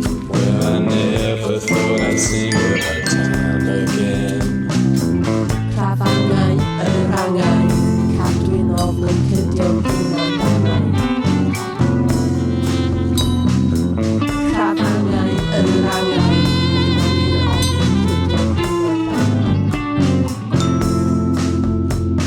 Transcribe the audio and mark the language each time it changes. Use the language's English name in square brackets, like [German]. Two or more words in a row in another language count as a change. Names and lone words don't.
[English] Well, I never thought I'd sing about time again. [Welsh] Crafangau rangau, cadwyn ofn yn cydio un amdanau. Crafangau rangau, cadwyn ofn yn cydio un amdanau.